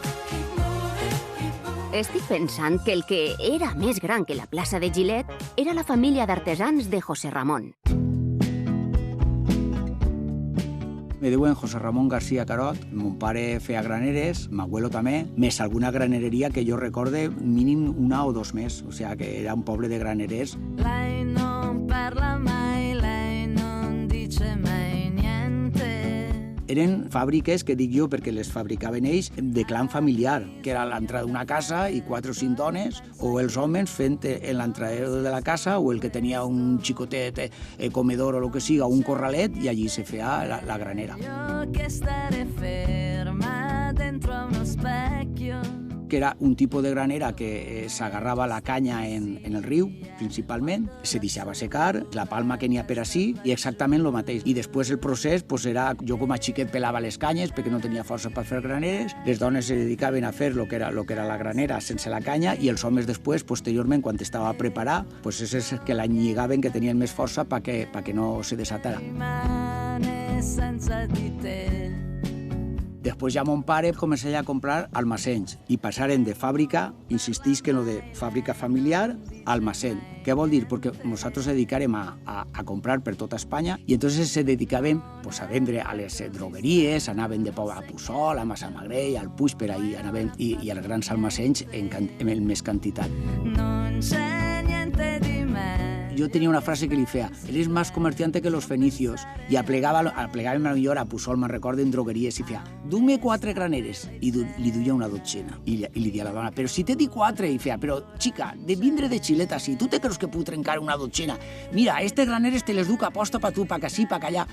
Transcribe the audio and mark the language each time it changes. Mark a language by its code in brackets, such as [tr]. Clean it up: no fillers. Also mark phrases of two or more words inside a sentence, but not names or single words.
[ca] Estic pensant que el que era més gran que la plaça de Gilet era la família d'artesans de José Ramón. Me diuen José Ramón García Carot, mon pare feia graneres, m'abuelo també, més alguna granereria que jo recorde mínim una o dos més, o sigui que era un poble de granerers. [it] Lei non parla mai, lei non dice mai niente. [ca] Eren fàbriques, que dic jo, perquè les fabricaven ells, de clan familiar, que era l'entrada d'una casa i 4 o 5 dones, o els homes fent en l'entrada de la casa, o el que tenia un xicotet comedor o el que siga, un corralet, i allí se feia la granera. [it] Yo que estaré ferma dentro a uno specchio. [ca] Que era un tipus de granera que s'agarrava la canya en el riu, principalment, se deixava secar, la palma que n'hi ha per ací, i exactament el mateix. I després el procés era, jo com a xiquet pelava les canyes perquè no tenia força per fer graneres, les dones se dedicaven a fer lo que era la granera sense la canya, i els homes després, posteriorment, quan estava preparat, és que la lligaven, que tenien més força perquè no se desatara. [it] Rimane senza di te. [ca] Després ja mon pare començava a comprar almacenys i passaren de fàbrica, insistís que no de fàbrica familiar, a almacén. Què vol dir? Perquè nosaltres dedicarem a comprar per tota Espanya i entonces se dedicaven a vendre a les drogueries, anaven de Pau a Puçol, a Massamagrell, al Puig, per ahí anaven, i als grans almacenys en més quantitat. [it] Non c'è niente di me. [es] Yo tenía una frase que le decía, eres más comerciante que los fenicios, [ca] y aplegaba millor a Puçol, me'n recordo, en drogueries, i feia, du-me 4 graneres, i li duia una dotzena, i li dia a la dona, però si te di 4, i feia, però, xica, de vindre de Gilet així, tu te creus que puc trencar una dotzena? Mira, aquestes graneres te les duc a posta pa tu, pa que sí, pa que allà.